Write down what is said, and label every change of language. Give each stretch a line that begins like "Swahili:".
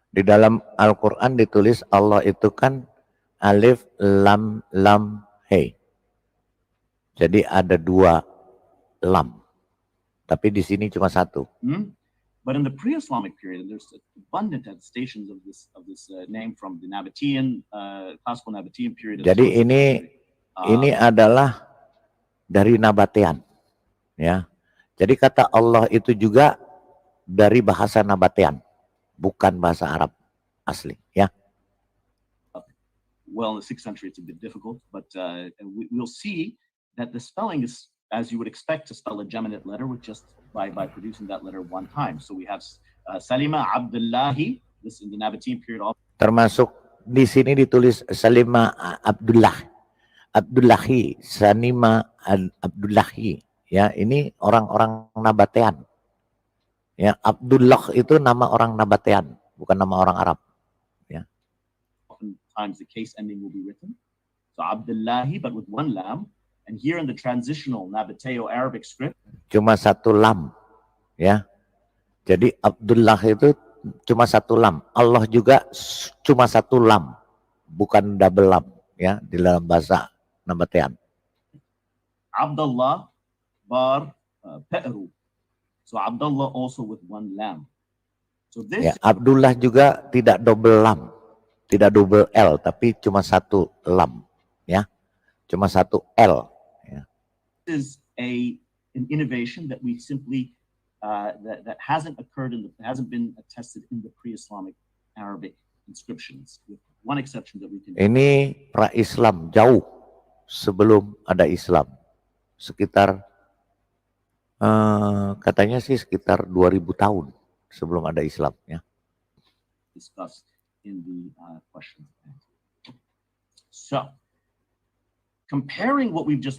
Indonesian: Di dalam Al-Quran ditulis Allah itu kan alif, lam, lam, hey. Jadi ada dua lam. Tapi di sini cuma satu.
English: But in the pre-Islamic period, there's abundant attestations of this name from the Nabatean, classical Nabatean period.
Indonesian: Jadi ini adalah dari Nabatean, ya. Jadi kata Allah itu juga dari bahasa Nabatean, bukan bahasa Arab asli, ya.
English: Well, in the 6th century, it's a bit difficult, but we'll see that the spelling is, as you would expect to spell a geminate letter, with just by producing that letter one time. So we have Salima Abdullahi, this in the Nabatean period.
Indonesian: Termasuk di sini ditulis Salima Abdullahi, Sanima Abdullahi. Ya, ini orang-orang Nabatean. Ya, Abdullah itu nama orang Nabatean, bukan nama orang Arab. Ya.
English: Oftentimes the case ending will be written. So Abdullahi, but with one lam. And here in the transitional Nabateo Arabic script,
Indonesian: cuma satu lam, ya. Jadi Abdullah itu cuma satu lam. Allah juga cuma satu lam, bukan double lam, ya, di dalam bahasa Nabatean.
English: Abdullah bar Pe'ru. So Abdullah also with one lam. So this.
Indonesian: Ya, Abdullah juga tidak double lam, Tidak double L, tapi cuma satu lam, ya. Cuma satu L. Ya.
English: Is an innovation that we simply that hasn't occurred hasn't been attested in the pre-Islamic Arabic inscriptions, with one exception that we can.
Indonesian: Ini pra-Islam, jauh sebelum ada Islam, sekitar katanya sih sekitar 2000 tahun sebelum ada Islam, ya.
English: Discussed in the question. So, comparing what we've just looked